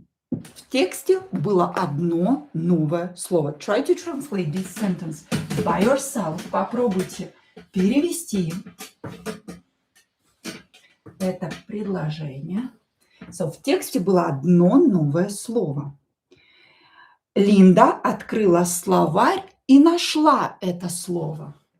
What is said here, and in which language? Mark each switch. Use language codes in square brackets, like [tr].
[ru] В тексте было одно новое слово. [en] Try to translate this sentence by yourself. [ru] Попробуйте перевести это предложение. So, в тексте было одно новое слово. Линда открыла словарь и нашла это слово.